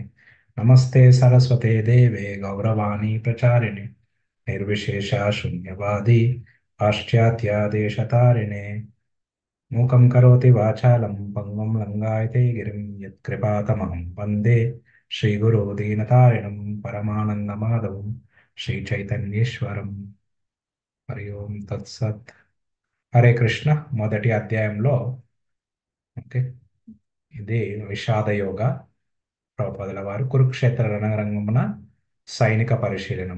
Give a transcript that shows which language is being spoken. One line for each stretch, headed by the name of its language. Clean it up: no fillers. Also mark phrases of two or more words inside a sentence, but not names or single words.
Sanskrit: नमस्ते सरस्वते देवे गौरवाणी प्रचारिणे निर्विशेषा शून्यवादी पाश्चात्यादेशतारिणे। मूकं करोति वाचालं पङ्गुं लङ्घयते गिरिं यत्कृपातमहं वन्दे श्रीगुरो दीनतारिणं परमानन्दमाधवं శ్రీచైతన్యేశ్వరం. హరి ఓం తత్సత్. హరే కృష్ణ.
Telugu: మొదటి అధ్యాయంలో ఓకే, ఇది విషాద యోగ. ప్రభుపాదుల వారు కురుక్షేత్ర రణరంగమున సైనిక పరిశీలనము.